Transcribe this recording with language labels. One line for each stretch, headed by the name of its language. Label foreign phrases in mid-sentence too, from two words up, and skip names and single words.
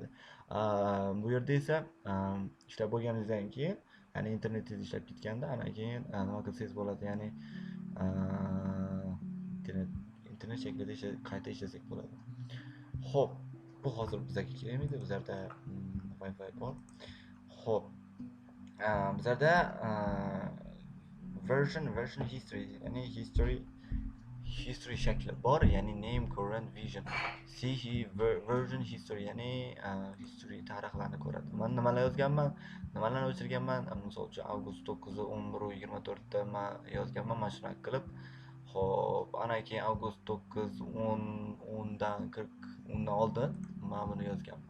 Uzbek: Bu yerda esa ishlab bo'lganingizdan keyin, ya'ni internetingiz ishlab ketganda, ana keyin nima qilsangiz bo'ladi, ya'ni internet shaklida qayta ishlasak bo'ladi. Xo'p, bu hozir bizga kerakmaydi, bizlarda Wi-Fi bor. Xo'p, bizlarda
English: version history,
Uzbek: ya'ni history shakli bor, ya'ni
English: name, current, vision. Version history,
Uzbek: ya'ni history tarixlarni ko'radi. Men nimalar yozganman, nimalarni o'chirganman, misol uchun avgust 9-11-24da men yozganman, mana shunaqa qilib. Xo'p, ana keyin avgust 9, 10dan 40, undan oldin men buni yozganman.